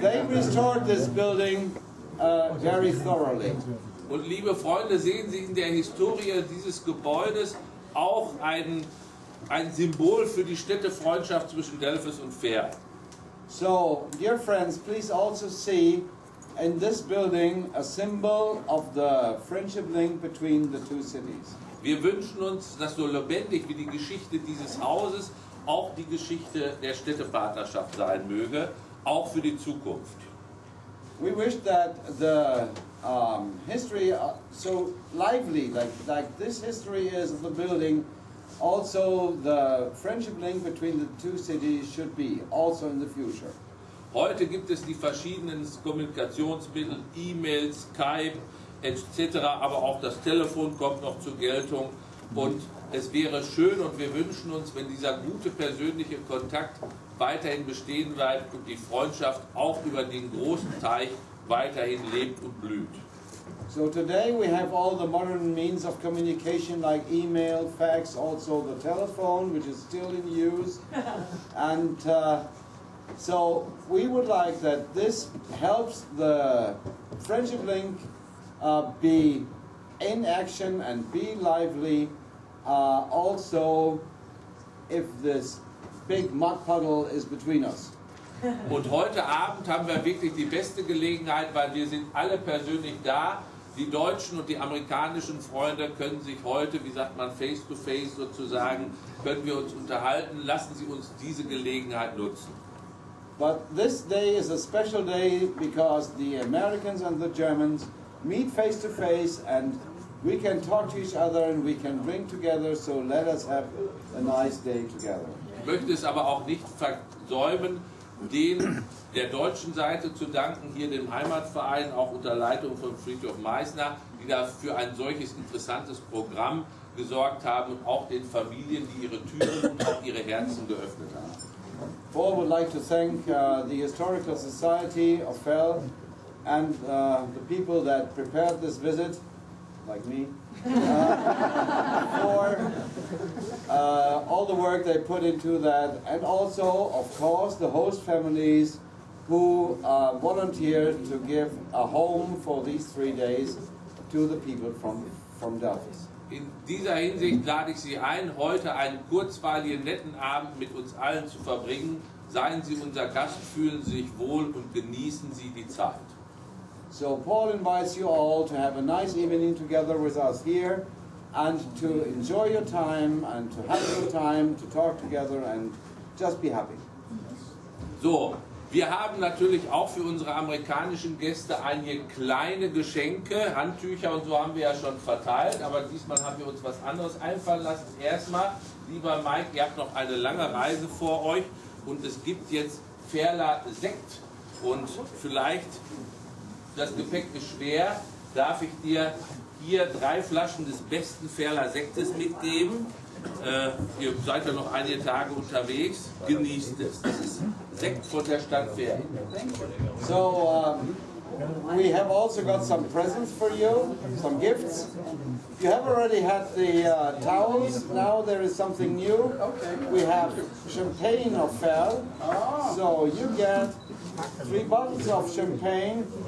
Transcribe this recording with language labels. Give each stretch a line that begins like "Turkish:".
English: They restored this building very thoroughly.
German: Und liebe Freunde, sehen Sie in der Historie dieses Gebäudes auch ein Symbol für die Städtefreundschaft zwischen Delphos und Verl.
English: So, dear friends, please also see in this building a symbol of the friendship link between the two cities.
German: Wir wünschen uns, dass so lebendig wie die Geschichte dieses Hauses auch die Geschichte der Städtepartnerschaft sein möge, auch für die Zukunft.
English: We wish that the history so lively, like this history is of the building, also the friendship link between the two cities should be, also in the future.
German: Heute gibt es die verschiedenen Kommunikationsmittel, E-Mails, Skype etc., aber auch das Telefon kommt noch zur Geltung. Und es wäre schön und wir wünschen uns, wenn dieser gute persönliche Kontakt weiterhin bestehen bleibt und die Freundschaft auch über den großen Teich weiterhin lebt und blüht.
English: So today we have all the modern means of communication like email, fax, also the telephone, which is still in use. And so we would like that this helps the friendship link be in action and be lively. Also, if this big mud puddle is between us.
German: Und heute Abend haben wir wirklich die beste Gelegenheit, weil wir sind alle persönlich da. Die deutschen und die amerikanischen Freunde können sich heute, wie sagt man,
English: face to face
German: sozusagen, können wir uns unterhalten. Lassen Sie uns diese Gelegenheit nutzen.
English: But this day is a special day because the Americans and the Germans meet face to face and we can talk to each other and we can drink together, so let us have a nice day together.
German: Ich möchte es aber auch nicht versäumen, der deutschen Seite zu danken, hier dem Heimatverein, auch unter Leitung von Frithjof Meißner, die da für ein solches interessantes Programm gesorgt haben und auch den Familien, die ihre Türen und auch ihre Herzen geöffnet haben.
English: Paul would like to thank the Historical Society of Verl and the people that prepared this visit, like me, for all the work they put into that, and also, of course, the host families who volunteered to give a home for these 3 days to the people from Delphos.
German: In dieser Hinsicht lade ich Sie ein, heute einen kurzweiligen, netten Abend mit uns allen zu verbringen. Seien Sie unser Gast, fühlen Sie sich wohl und genießen Sie die Zeit.
English: So Paul invites you all to have a nice evening together with us here and to enjoy your time and to have a good time, to talk together and just be happy.
German: So, wir haben natürlich auch für unsere amerikanischen Gäste einige kleine Geschenke, Handtücher und so haben wir ja schon verteilt, aber diesmal haben wir uns was anderes einfallen lassen. Erstmal, lieber Mike, ihr habt noch eine lange Reise vor euch und es gibt jetzt Verler Sekt und vielleicht, das Gepäck ist schwer, darf ich dir hier 3 Flaschen des besten Verler Sektes mitgeben. Ihr seid ja noch einige Tage unterwegs, genießt es. Das ist Sekt von der Stadt Verl.
English: So we have also got some presents for you, some gifts. You have already had the towels, now there is something new. We have champagne of Verl, so you get 3 bottles of champagne.